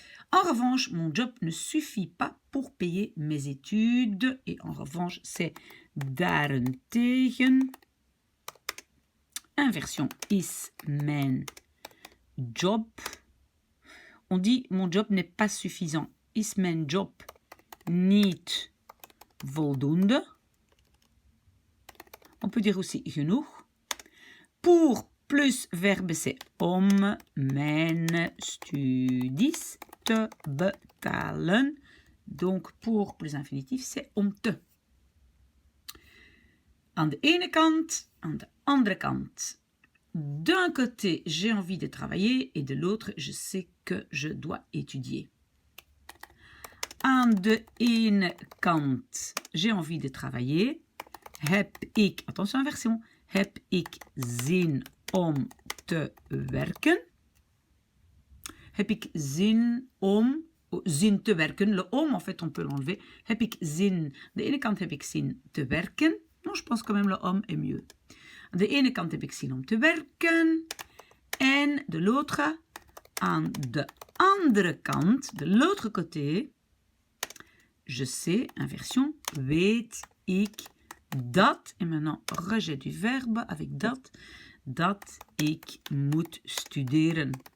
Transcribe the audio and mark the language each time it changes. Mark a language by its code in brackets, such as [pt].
[fr] En revanche, mon job ne suffit pas pour payer mes études. Et en revanche, c'est daarentegen. [nl] Inversion is mijn job. [fr] On dit mon job n'est pas suffisant. [nl] Is mijn job niet voldoende? [fr] On peut dire aussi genoeg. Pour plus verbe, c'est [nl] om mijn studies te betalen. [fr] Donc, pour plus infinitif, c'est om te. [nl] Aan de ene kant, aan de andere kant. [fr] D'un côté, j'ai envie de travailler et de l'autre, je sais que je dois étudier. [nl] Aan de ene kant, [fr] j'ai envie de travailler. [nl] Heb ik, [fr] attention inversion, [nl] heb ik zin om te werken? Heb ik zin om, zin te werken, [fr] le om en fait on peut l'enlever. [nl] Heb ik zin, de ene kant heb ik zin te werken. [fr] Non, je pense quand même le om est mieux. [nl] De ene kant heb ik zin om te werken. [fr] En de l'autre, [nl] aan de andere kant, [fr] de l'autre côté, je sais, inversion, [nl] weet ik dat, [fr] et maintenant rejet du verbe avec [nl] dat ik moet studeren.